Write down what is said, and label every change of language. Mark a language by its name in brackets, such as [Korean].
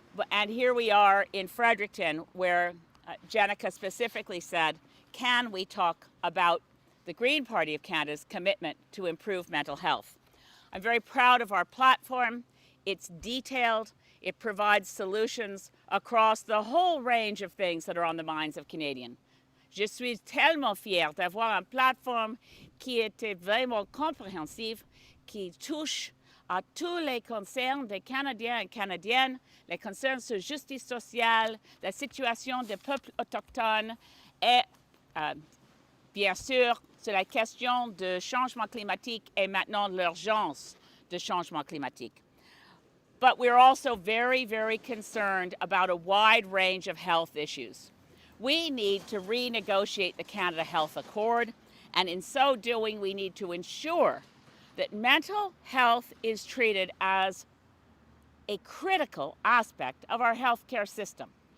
[English] And here we are in Fredericton, where Jenica specifically said, can we talk about the Green Party of Canada's commitment to improve mental health? I'm very proud of our platform. It's detailed. It provides solutions across the whole range of things that are on the minds of Canadians. [French] Je suis tellement fière d'avoir une plateforme qui était vraiment compréhensive, qui touche à tous les concerns des Canadiens et Canadiennes, les concerns sur justice sociale, la situation des peuples autochtones et, bien sûr, sur la question du changement climatique et maintenant l'urgence du changement climatique. [English] But we're also very, very concerned about a wide range of health issues. We need to renegotiate the Canada Health Accord, and in so doing, we need to ensure that mental health is treated as a critical aspect of our healthcare system.